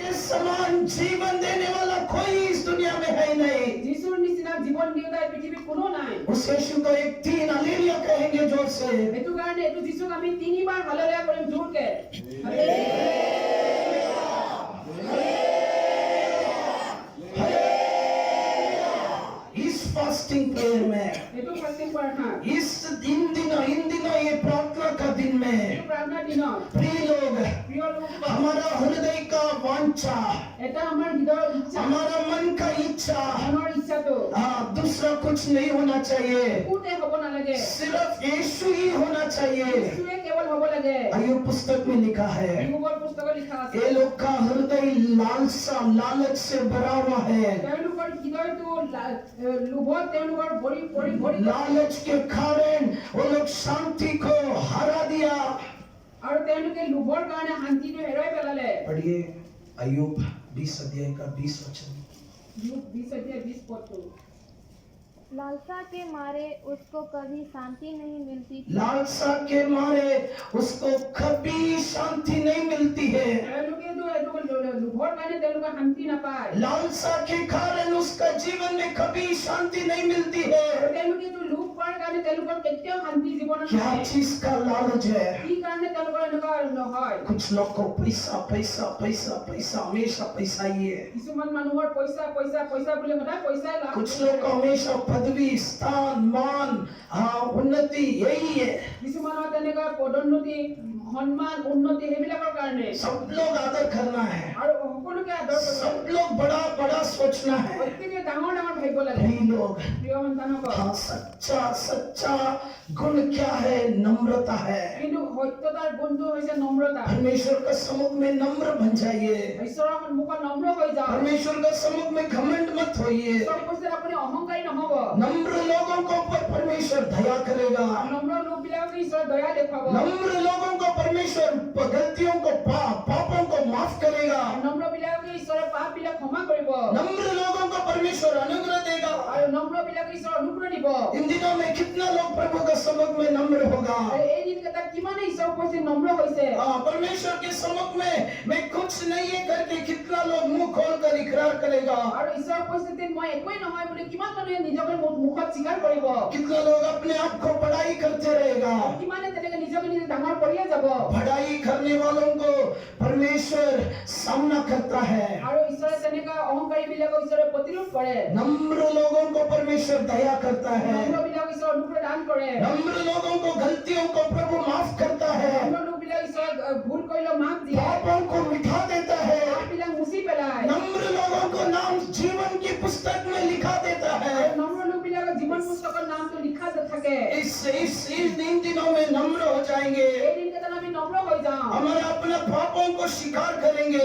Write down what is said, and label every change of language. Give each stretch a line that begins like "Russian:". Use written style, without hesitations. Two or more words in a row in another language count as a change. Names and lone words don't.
Hindi: समान जीवन देने वाला कोई इस दुनिया में है ही नहीं।
Assamese: যিশুৰ নিচিনা জীৱন দিওঁতা এই পৃথিৱীত কোনো নাই।
Hindi: उस यीशु को एक 3 हालेलुया कहेंगे जोर से।
Assamese: এইটো কাৰণে এইটো যিশুক আমি 3 বাৰ হালেলুয়া কৰিম জোৰকে।
Hindi: इस
English: fasting prayer
Hindi: में,
Assamese: এইটো ফাস্টিং প্ৰাৰ্থনা,
Hindi: इन दिनों ये प्रार्थना का दिन में
Assamese: এইটো প্ৰাৰ্থনা দিনত
Hindi: प्रिय लोग,
Assamese: প্ৰিয় লোকসকল,
Hindi: हमारा हृदय का वांछा,
Assamese: এটা আমাৰ হৃদয়ৰ ইচ্ছা,
Hindi: हमारा मन का इच्छा,
Assamese: মনৰ ইচ্ছাটো
Hindi: दूसरा कुछ नहीं होना चाहिए,
Assamese: কোতে হ'ব নালাগে,
Hindi: सिर्फ यीशु ही होना चाहिए।
Assamese: যিশুৱে কেৱল হ'ব লাগে।
Hindi: आयु पुस्तक में लिखा है,
Assamese: যোগৰ পুস্তকত লিখা আছে,
Hindi: ये लोग का हृदय लालसा लालच से भरा हुआ है।
Assamese: তেওঁলোকৰ হৃদয়টো লোভত তেওঁলোকৰ ভৰি ভৰি ভৰি
Hindi: लालच के कारण वो लोग शांति को हरा दिया।
Assamese: আৰু তেওঁলোকে লোভৰ কাৰণে শান্তিটো হেৰুৱাই পেলালে।
Hindi: पढ़िए अय्यूब 20 अध्याय का 20 वचन।
Assamese: যোগ 20 অধ্যায় 20 পদটো।
Hindi: लालसा के मारे उसको कभी शांति नहीं मिलती थी। लालसा के मारे उसको कभी शांति नहीं मिलती है।
Assamese: তেওঁলোকেতো এইটো লোভৰ কাৰণে তেওঁলোকে শান্তি নাপায়।
Hindi: लालसा के कारण उसका जीवन में कभी शांति नहीं मिलती
Assamese: আৰু
Hindi: है।
Assamese: তেওঁলোকেতো লোভ কৰাৰ কাৰণে তেওঁলোকৰ কেতিয়াও শান্তি জীৱনত
Hindi: क्या
Assamese: নহয়।
Hindi: चीज का लालच है?
Assamese: কি কাৰণে তেওঁলোকৰ এনেকুৱা নহয়?
Hindi: कुछ लोग को पैसा पैसा पैसा पैसा हमेशा पैसा ही है।
Assamese: কিছুমান মানুহৰ পইচা পইচা পইচা বুলি সদায় পইচাই লাভ
Hindi: कुछ लोग को हमेशा पदवी स्थान मान उन्नति यही है।
Assamese: কিছুমানৰ তেনেকুৱা পদোন্নতি সন্মান উন্নতি সেইবিলাকৰ কাৰণে
Hindi: सब लोग आदर करना है,
Assamese: আৰু সকলোকে আদৰ কৰিব
Hindi: सब लोग बड़ा बड़ा सोचना है।
Assamese: প্ৰত্যেকে ডাঙৰ ডাঙৰ ভাবিব লাগে।
Hindi: प्रिय लोग,
Assamese: প্ৰিয় সন্তানসকল,
Hindi: सच्चा सच्चा गुण क्या है? नम्रता है।
Assamese: কিন্তু সত্যতাৰ গুণটো হৈছে নম্ৰতা।
Hindi: परमेश्वर का सम्मुख में नम्र बन जाइए।
Assamese: ঈশ্বৰৰ সন্মুখত নম্ৰ হৈ যাওক।
Hindi: परमेश्वर का सम्मुख में घमंड मत होइए।
Assamese: ঈশ্বৰৰ উপস্থিতিত আপুনি অহংকাৰী নহব।
Hindi: नम्र लोगों को ऊपर परमेश्वर दया करेगा।
Assamese: নম্ৰ লোকবিলাকক ঈশ্বৰে দয়া দেখুৱাব।
Hindi: नम्र लोगों को परमेश्वर गलतियों को पापों को माफ करेगा।
Assamese: নম্ৰবিলাকক ঈশ্বৰে পাপবিলাক ক্ষমা কৰিব।
Hindi: नम्र लोगों को परमेश्वर अनुग्रह देगा।
Assamese: আৰু নম্ৰবিলাকক ঈশ্বৰে অনুগ্ৰহ দিব।
Hindi: इन दिनों में कितना लोग प्रभु का सम्मुख में नम्र होगा?
Assamese: আৰু এই দিনকেইটাত কিমানে ঈশ্বৰৰ উপস্থিতিত নম্ৰ হৈছে।
Hindi: परमेश्वर के सम्मुख में मैं कुछ नहीं है करके कितना लोग मुंह खोलकर इकरार करेगा?
Assamese: আৰু ঈশ্বৰৰ উপস্থিতিত মই একোই নহয় বুলি কিমান মানুহে নিজকে মুখত স্বীকাৰ কৰিব।
Hindi: कितना लोग अपने आप को बड़ाई करते रहेगा?
Assamese: কিমানে তেনেকে নিজকে নিজে ডাঙৰ কৰিয়ে যাব।
Hindi: बड़ाई करने वालों को परमेश्वर सामना करता है।
Assamese: আৰু ঈশ্বৰে তেনেকা অহংকাৰী বিলাকক ঈশ্বৰে প্ৰতিৰোধ কৰে।
Hindi: नम्र लोगों को परमेश्वर दया करता है।
Assamese: নম্ৰবিলাকক ঈশ্বৰে অনুগ্ৰহ দান কৰে।
Hindi: नम्र लोगों को गलतियों को प्रभु माफ करता है।
Assamese: নম্ৰ লোকবিলাক ঈশ্বৰে ভুল কৰিলেও মাফ দিয়ে।
Hindi: पापों को मिटा देता है।
Assamese: পাপবিলাক মুচি পেলায়।
Hindi: नम्र लोगों को नाम जीवन की पुस्तक में लिखा देता है।
Assamese: আৰু নম্ৰ লোকবিলাকৰ জীৱন পুস্তকৰ নামটো লিখা থাকে।
Hindi: इन दिनों में नम्र हो जाएंगे।
Assamese: এই দিনকেইটাত আমি নম্ৰ হৈ যাওঁ।
Hindi: हमारे अपने पापों को स्वीकार करेंगे।